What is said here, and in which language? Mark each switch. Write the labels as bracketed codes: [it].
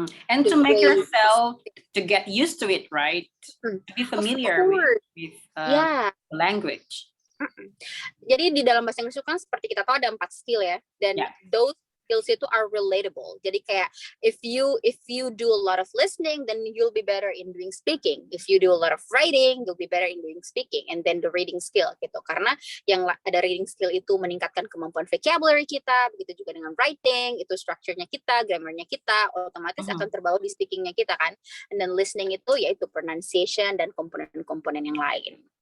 [en] And to make yourself to get used to it, right? To be familiar with the language. [id] Jadi di dalam bahasa Inggris itu kan seperti kita tahu ada 4 skill ya, dan [en] those skills [id] itu [en] are relatable. [id] Jadi kayak [en] if you do a lot of listening, then you'll be better in doing speaking. If you do a lot of writing, you'll be better in doing speaking. And then the reading skill [id] gitu. Karena yang ada reading skill itu meningkatkan kemampuan vocabulary kita, begitu juga dengan writing, itu structure-nya kita, grammar-nya kita, otomatis akan terbawa di speaking-nya kita kan. And then listening itu yaitu pronunciation dan komponen-komponen yang lain.